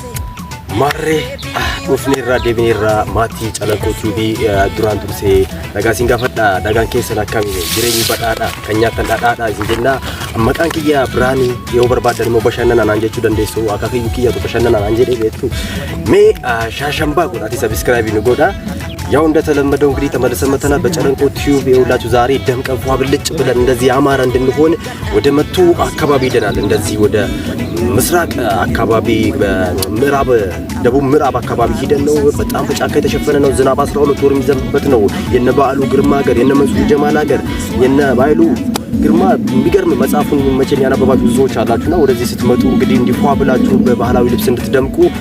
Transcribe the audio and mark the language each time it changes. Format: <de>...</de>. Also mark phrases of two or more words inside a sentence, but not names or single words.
<om>Marree dhufneerraa deebineerraa maatii Calanqoo TV duraan dursee nagaa siin gaafadha nagaan keessan akkamiin jireenyi badhaadha kan nyaatan dhadhaadha isin jenna maqaan kiyya Biraanii yoo barbaadan immoo bashannanaan jechuu dandeessu akka kiyya bashannanaan jedhee beektu mee shaashambaa godhaati sabskiraayib nu godha.</om> <am>ያው እንደተለመደው እንግዲህ ተመልሰን መተናል በጨለንቆ ቲዩብ የሁላችሁ ዛሬ ደምቀን ፏ ብልጭ ብለን እንደዚህ አማራ እንድንሆን ወደ መቱ አካባቢ ሄደናል። እንደዚህ ወደ ምስራቅ አካባቢ በምዕራብ ደቡብ ምዕራብ አካባቢ ሄደን ነው። በጣም በጫካ የተሸፈነ ነው። ዝናብ 12 ወር የሚዘንብበት ነው። የነ በዓሉ ግርማ ሀገር የነ መንሱር ጀማል ሀገር የነ ባይሉ ግርማ የሚገርም መጽሐፉን መቼም ያነበባችሁ ብዙዎች አላችሁና ወደዚህ ስትመጡ እንግዲህ እንዲፏ ብላችሁ በባህላዊ ልብስ እንድትደምቁ</am>